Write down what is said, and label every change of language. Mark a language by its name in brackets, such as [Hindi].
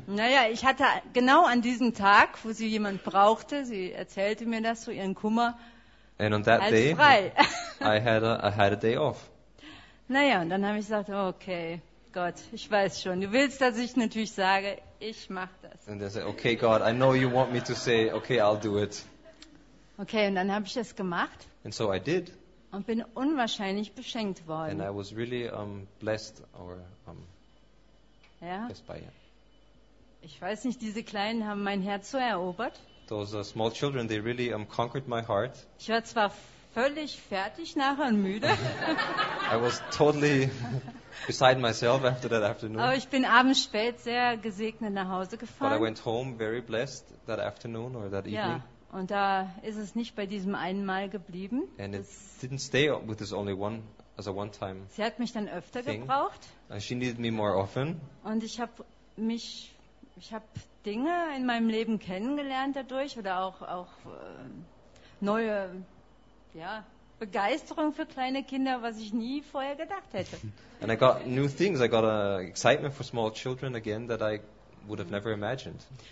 [German] Naja, ich hatte genau an diesem Tag, wo sie jemand brauchte, sie erzählte mir das so, ihren Kummer, [English] and on that [German] als [English] day, [German] frei. [English] I had a day off. [German] Naja, und dann habe ich gesagt, okay, Gott, ich weiß schon. Du willst, dass ich natürlich sage, ich mache das. [English] And they said, okay, God, I know you want me to say, okay, I'll do it. [German] Okay, und dann habe ich das gemacht. [English] And so I did. [German] Und bin unwahrscheinlich beschenkt worden. [English] And I was really blessed or [German] ja. [English] Blessed by you. [German] Ich weiß nicht, diese Kleinen haben mein Herz so erobert. [English] Those small children, they really conquered my heart. [German] Ich war zwar völlig fertig nachher und müde. [English] I was totally beside myself after that afternoon. [German] Aber ich bin abends spät sehr gesegnet nach Hause gefahren. [English] But I went home very blessed that afternoon or that evening. [German] Ja, und da ist es nicht bei diesem einen Mal geblieben. [English] And it didn't stay with this only one as a one-time. [German] Sie hat mich dann öfter gebraucht. [English] And she needed me more often. [German] Und ich habe Dinge in meinem Leben kennengelernt dadurch oder auch neue, ja, Begeisterung für kleine Kinder, was ich nie vorher gedacht hätte. [English] And I got new things. I got excitement for small children again that I would have never imagined.